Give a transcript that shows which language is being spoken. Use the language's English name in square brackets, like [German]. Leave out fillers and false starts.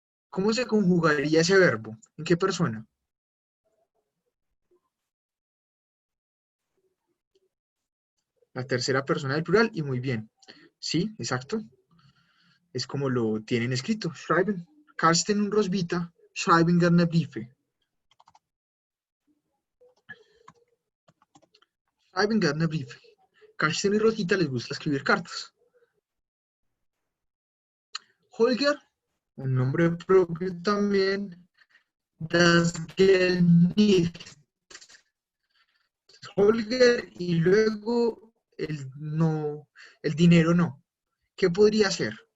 [Spanish] ¿Cómo se conjugaría ese verbo? ¿En qué persona? La tercera persona del plural y muy bien. Sí, exacto. Es como lo tienen escrito. [German] Schreiben. Karsten und Roswitha schreiben gerne Briefe. Schreiben gerne Briefe. [Spanish] Karsten y Roswitha les gusta escribir cartas. Holger, un nombre propio también. [German] Das Geld nicht. [Spanish] Holger y luego el dinero no. ¿Qué podría ser?